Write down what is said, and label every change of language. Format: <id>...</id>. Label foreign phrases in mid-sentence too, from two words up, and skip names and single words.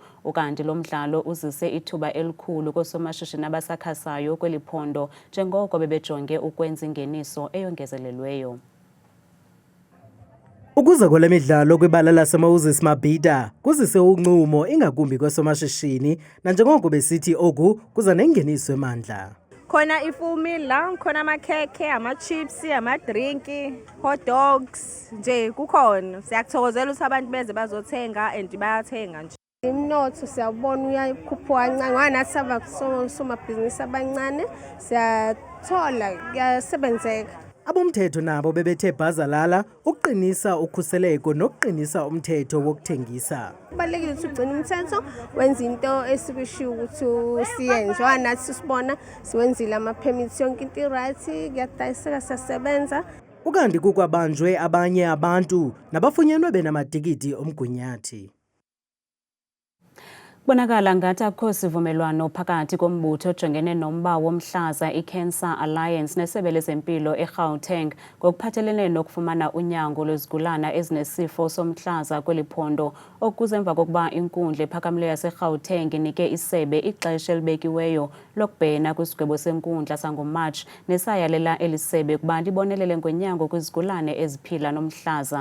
<xh>Ukanti lo mdlalo uzise ithuba elikhulu koosomashishini abasakhasayo kweli phondo njengoko bebejonge ukwenza ingeniso eyongezelelweyo. Ukuza kwale midlalo kwibala laseMoses Mabhida kuzise uncumo ingakumbi kwesomashishini nanjengoko besithi oku kuza nengeniso emandla.</xh> <zu>Khona ifumila, khona amakhekhe, ama-chips, ama-drinki,</zu> <en>hot dogs,</en> <zu>nje kukhona. Siyakuthokozela ukuthi abantu beze bazothenga and bayathenga nje. Imnotho siyabona uyakhuphuka kancane nganathi sabasomabhizinisi abancane siyathola kuyasebenzeka.</zu> <xh>Abomthetho nabo bebethe bhazalala ukuqinisa ukhuseleko nokuqinisa umthetho wokuthengisa.</xh> <zu>Kubalulekile ukuthi ugcine umthetho wenza into esikushiwo ukuthi siyenze. Nathi sibona siwenzile ama-permits yonke into i-right kuyadayiseka siyasebenza.</zu> <xh>Ukanti kukwabanjwe abanye abantu nabafunyenwe benamatikiti omgunyathi. Bonakala ngathi akho sivumelwano phakathi kombutho ojongene nomba womhlaza iCancer Alliance nesebe lezempilo eGauteng ngokuphathelene nokufumana unyango lwezigulana ezinesifo somhlaza kweli phondo okuze emva kokuba inkundla ephakamileyo yaseGauteng inike isebe ixesha elibekiweyo lokubhena kwisigwebo senkundla sangoMarch nesayalela elisebe ukuba libonelele ngonyango kwizigulane eziphila nomhlaza.</xh>